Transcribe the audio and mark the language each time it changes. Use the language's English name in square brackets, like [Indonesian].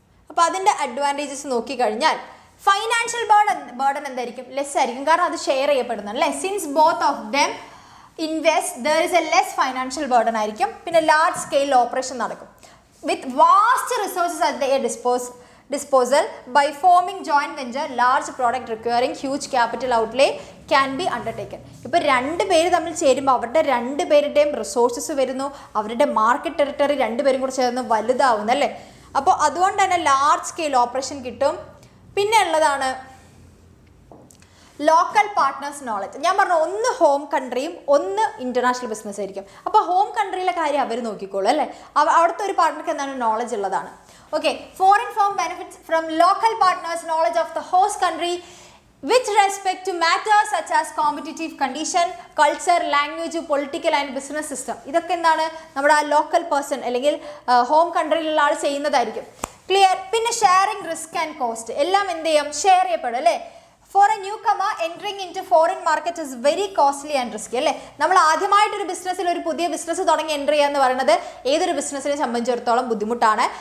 [Malayalam] അപ്പോൾ അതിൻ്റെ അഡ്വാൻറ്റേജസ് നോക്കിക്കഴിഞ്ഞാൽ ഫൈനാൻഷ്യൽ ബേർഡൻ എന്തായിരിക്കും, ലെസ് ആയിരിക്കും, കാരണം അത് ഷെയർ ചെയ്യപ്പെടുന്നത് അല്ലേ. [English] Since both of them invest there is a less financial burden ആയിരിക്കും. പിന്നെ large scale operation നടക്കും with vast resources at the disposal. By forming joint venture, large product requiring huge capital outlay can be undertaken. [Malayalam] ഇപ്പോൾ 2 പേര് തമ്മിൽ ചേരുമ്പോൾ അവരുടെ 2 പേരുടെയും resources വരുന്നു, അവരുടെ മാർക്കറ്റ് ടെറിട്ടറി 2 പേരും കൂടെ ചേർന്ന് വലുതാവുന്നു അല്ലേ. അപ്പോൾ അതുകൊണ്ട് തന്നെ ലാർജ് സ്കെയിൽ ഓപ്പറേഷൻ കിട്ടും. പിന്നെ ഉള്ളതാണ് ലോക്കൽ പാർട്ട്നേഴ്സ് നോളജ്. ഞാൻ പറഞ്ഞു ഒന്ന് ഹോം കൺട്രിയും ഒന്ന് ഇൻ്റർനാഷണൽ ബിസിനസ് ആയിരിക്കും. അപ്പോൾ ഹോം കൺട്രിയിലെ കാര്യം അവർ നോക്കിക്കോളൂ അല്ലേ, അവിടുത്തെ ഒരു പാർട്ട്ണർക്ക് എന്താണ് നോളജ് ഉള്ളതാണ്. [English] Okay, foreign firm benefits from local partners knowledge of the host country with respect to matters such as competitive condition, culture, language, political and business system. [Malayalam] ഇതൊക്കെ എന്താണ് നമ്മുടെ ആ ലോക്കൽ പേഴ്സൺ അല്ലെങ്കിൽ ഹോം കൺട്രിയിലുള്ള ആൾ ചെയ്യുന്നതായിരിക്കും. ക്ലിയർ? പിന്നെ sharing risk and cost എല്ലാം എന്ത് ചെയ്യും, ഷെയർ ചെയ്യപ്പെടും അല്ലേ. [English] For a newcomer entering into foreign market is very costly and risky അല്ലേ. [Malayalam] നമ്മൾ ആദ്യമായിട്ടൊരു ബിസിനസ്സിൽ ഒരു പുതിയ ബിസിനസ് തുടങ്ങി എൻട്രി ചെയ്യുക എന്ന് പറയുന്നത് ഏതൊരു ബിസിനസ്സിനെ സംബന്ധിച്ചിടത്തോളം ബുദ്ധിമുട്ടാണ്.